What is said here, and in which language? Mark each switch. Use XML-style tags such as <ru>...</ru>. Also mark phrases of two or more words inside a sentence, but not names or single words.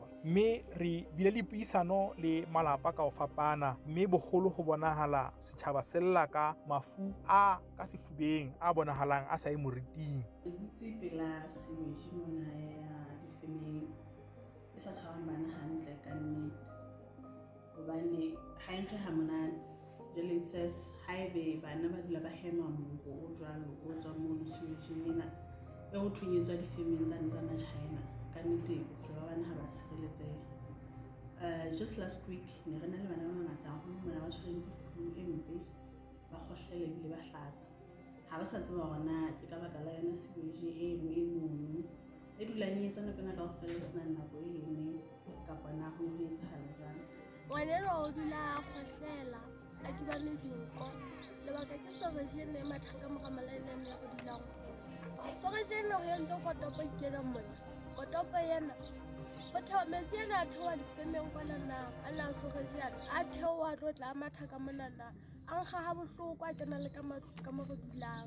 <st>Mme re bile le puisano le malapa ka ho fapana, mme boholo ho bonahala setjhaba se lla ka mafu a ka sefubeng a bonahalang a sa e moriting. Butse pela semeji mona ya difemeng e sa tshwarang bana hantle ka nnete hobane ha e re ha monate</st> <en>it says</en> <st>haebe bana ba dula ba hema mongo o jwalo o tswa mono sewageng ena e ho thunyetswa difemeng tsane tsa ma-China ka nnete bophelo ba bana ha ba sireletseha.</st> <en>Just last week</en> <st>ne re na le bana ba bangata haholo mona ba tshwereng ke flu e mpe ba kgohlela ebile ba hlatsa ha ba sa tseba hore na ke ka baka la yona sewage eno e mono e dulang e etswa nako ena kaofela e senang nako e eme kapa na ho etsahala jwang. Ngwaneno o dula a kgohlela a duba le dinko lebaka ke sewage eno e mathang ka mora malaenane ya go dulang sewage eno go entse kotopo ikena mona kotopo ena go thewa metsi ena a thewa difemeng kwanana a na sewage yana a thewa a tlo tla a matha ka monana a nkga ha bohloko a kena le ka mo re dulang.</st>